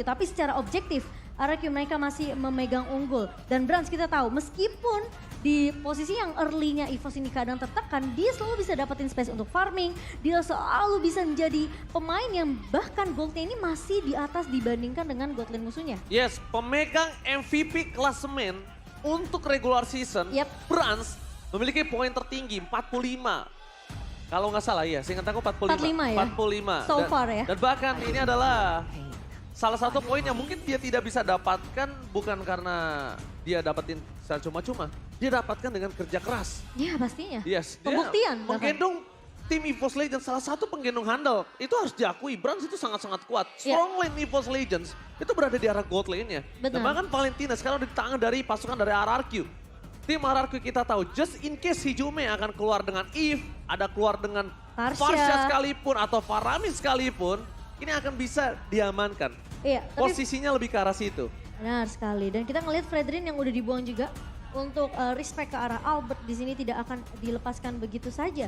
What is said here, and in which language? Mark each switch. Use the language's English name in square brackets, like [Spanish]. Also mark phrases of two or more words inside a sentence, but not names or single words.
[Indonesian] Tapi secara objektif RRQ mereka masih memegang unggul. Dan Brands kita tahu meskipun di posisi yang early-nya EVOS ini kadang tertekan, dia selalu bisa dapetin space untuk farming. Dia selalu bisa menjadi pemain yang bahkan goldnya ini masih di atas dibandingkan dengan [English] god lane [Indonesian] musuhnya. Yes, pemegang MVP klasemen untuk [English] regular season. [Indonesian] Brands memiliki poin tertinggi 45. Kalau nggak salah ya, seingat aku 45. 45 ya? 45. [English] So far ya. [Indonesian] Dan bahkan ini adalah salah satu poin yang mungkin dia tidak bisa dapatkan bukan karena dia dapetin secara cuma-cuma. Dia dapatkan dengan kerja keras. Ya pastinya. Yes, pembuktian. Dia menggendong tim EVOS Legends, salah satu penggendong handal. Itu harus diakui, Brands itu sangat-sangat kuat. [English] Strong lane [Indonesian] EVOS Legends itu berada di arah gold lane-nya. Dan bahkan Valentina sekarang di tangan dari pasukan dari RRQ. Tim RRQ kita tahu, [English] just in case [Indonesian] Hijume akan keluar dengan Eve, ada keluar dengan Farsha sekalipun atau Farami sekalipun, ini akan bisa diamankan. Iya, posisinya lebih ke arah situ. Benar sekali. Dan kita ngelihat Fredrin yang udah dibuang juga untuk respect ke arah Albert di sini tidak akan dilepaskan begitu saja.